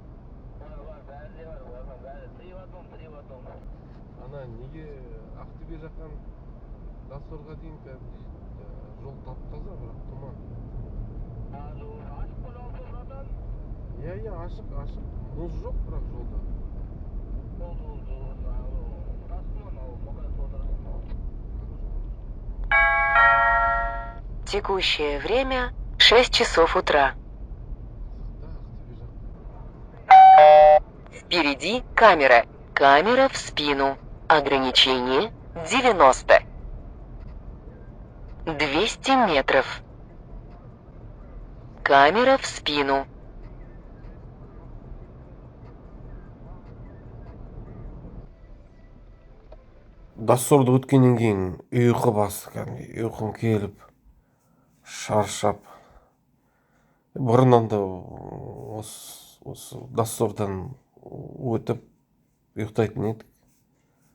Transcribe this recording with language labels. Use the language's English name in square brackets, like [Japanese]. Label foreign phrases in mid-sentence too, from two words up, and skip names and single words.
[Kazakh] Ана неге Ақтөбе жақтан Досорға дейін жол тап-таза, бірақ тұман. Ашық бола алды братан? Иә, ашық. Мұз жоқ, бірақ жолда. [Russian] Текущее время 6 часов утра. Впереди камера. Камера в спину. Ограничение 90. 200 метров. Камера в спину. [Kazakh] Досорды өткеннен кейін ұйқы басты, ұйқым келіп, шаршап. Бұрыннан да осы Досордан өтіп ұйықтайтын едік.